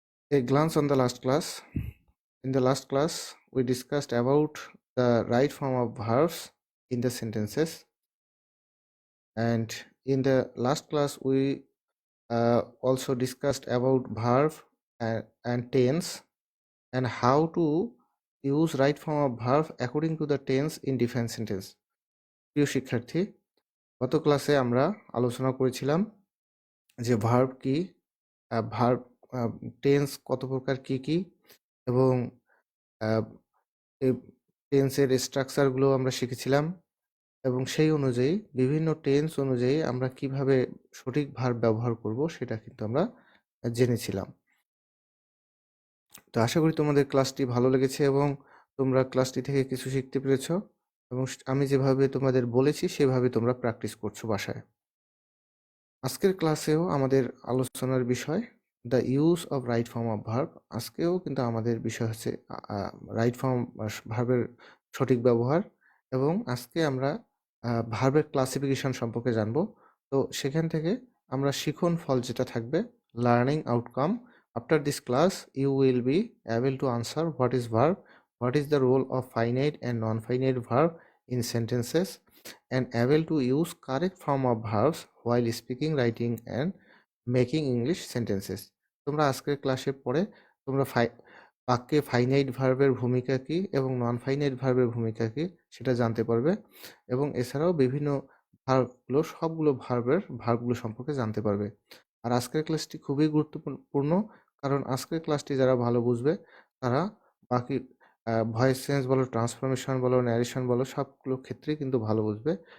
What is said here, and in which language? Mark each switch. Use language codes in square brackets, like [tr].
[en] A glance on the last class. In the last class, we discussed about the right form of verbs in the sentences. And in the last class, we also discussed about verb and tense and how to use right form of verb according to the tense in different sentence. [bn] প্রিয় শিক্ষার্থী, গত ক্লাসে আমরা আলোচনা করেছিলাম যে verb কি, verb tense কত প্রকার কি কি, এবং এই টেন্সের স্ট্রাকচারগুলো আমরা শিখেছিলাম, এবং সেই অনুযায়ী বিভিন্ন টেন্স অনুযায়ী আমরা কিভাবে সঠিক ভার্ব ব্যবহার করব সেটা কিন্তু আমরা জেনেছিলাম। তো আশা করি তোমাদের ক্লাসটি ভালো লেগেছে এবং তোমরা ক্লাসটি থেকে কিছু শিখতে পেরেছো, এবং আমি যেভাবে তোমাদের বলেছি সেভাবে তোমরা প্র্যাকটিস করছো বাসায়। আজকের ক্লাসেও আমাদের আলোচনার বিষয় [en] The use of right form of verb. [bn] আজকেও কিন্তু আমাদের বিষয় হচ্ছে রাইট ফর্ম ভার্বের সঠিক ব্যবহার, এবং আজকে আমরা ভার্বের ক্লাসিফিকেশন সম্পর্কে জানবো। তো সেখান থেকে আমরা শিখন ফল যেটা থাকবে, learning outcome. [en] After this class, you will be able to answer what is verb, what is the role of finite and non-finite verb in sentences, and able to use correct form of verbs while speaking, writing, and making English sentences. [bn] তোমরা আজকের ক্লাসে পড়ে তোমরা বাক্যে finite ভার্বের ভূমিকা কি এবং নন ফাইনাইট ভার্বের ভূমিকা কি সেটা জানতে পারবে, এবং এছাড়াও বিভিন্ন ভার্বগুলো সবগুলো ভার্বগুলো সম্পর্কে জানতে পারবে। আর আজকের ক্লাসটি খুবই গুরুত্বপূর্ণ, কারণ আজকের ক্লাসটি যারা ভালো বুঝবে তারা বাকি ভয়েস চেঞ্জ বলো, ট্রান্সফরমেশন বলো, ন্যারেশন বলো, সবগুলো ক্ষেত্রেই কিন্তু ভালো বুঝবে।